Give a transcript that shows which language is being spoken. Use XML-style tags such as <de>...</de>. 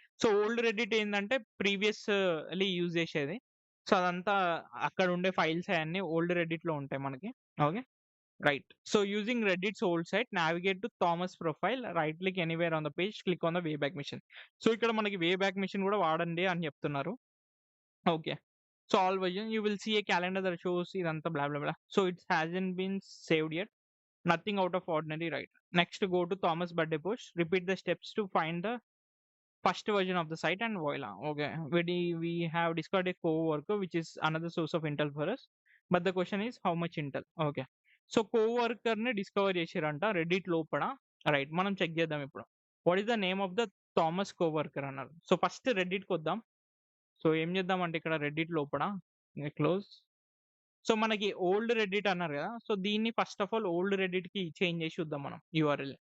<te>So old Reddit ఏందంటే previously use చేసేది. So అదంతా అక్కడ ఉండే ఫైల్స్ అయన్నీ ఓల్డ్ రెడ్డిట్‌లో ఉంటాయి మనకి. Okay. Right.</te> <en>So using Reddit's old site navigate to Thomas profile, right click anywhere on the page, click on the Wayback Machine.</en> <te>So ఇక్కడ మనకి వే బ్యాక్ మిషన్ కూడా వాడండి అని చెప్తున్నారు. Okay.</te> <en>So all version you will see a calendar that shows</en> <te>ఇదంతా</te> <en>blah blah blah. So it hasn't been saved yet. Nothing out of ordinary, right? Next, go to Thomas birthday post. Repeat the steps to find the first version of the site and voila. Okay. We have discovered a co-worker which is another source of intel for us. But the question is how much intel? Okay.</en> <te>So co-worker ని discover చేసిరంట Reddit లోపల. Right. మనం check చేద్దాం ఇప్పుడు.</te> <en>what is the name of the Thomas coworker</en> <te>అన్నారు. So first రెడ్డిట్‌కి వద్దాం. So ఏం చేద్దామంటే ఇక్కడ రెడ్డిట్ లోపల క్లోజ్. సో మనకి ఓల్డ్ రెడ్డిట్ అన్నారు కదా. సో దీన్ని first of all old రెడ్డిట్‌కి change చేసి చూద్దాం మనం యూఆర్ఎల్.</te>